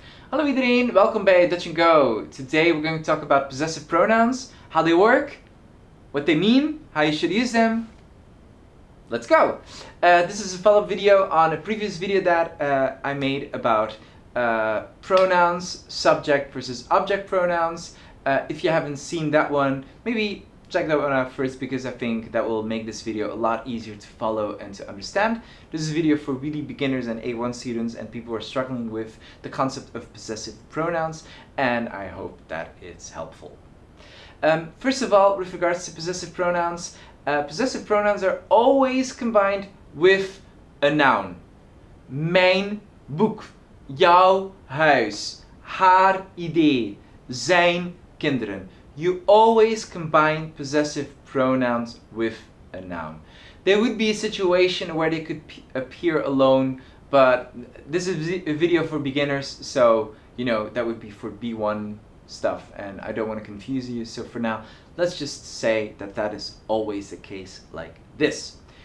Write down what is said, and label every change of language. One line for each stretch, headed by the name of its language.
Dutch: Hallo iedereen, welkom bij Dutch&Go.
English: Today we're going to talk about possessive pronouns, how they work, what they mean, how you should use them. Let's go! This is a follow-up video on a previous video that I made about pronouns, subject versus object pronouns. If you haven't seen that one, maybe check that one out first because I think that will make this video a lot easier to follow and to understand. This is a video for really beginners and A1 students and people who are struggling with the concept of possessive pronouns, and I hope that it's helpful. First of all, with regards to possessive pronouns are always combined with a noun.
Dutch: Mijn boek, jouw huis, haar idee, zijn kinderen.
English: You always combine possessive pronouns with a noun. There would be a situation where they could appear alone, but this is a video for beginners, so you know that would be for B1 stuff, and I don't want to confuse you, so for now let's just say that that is always the case like this.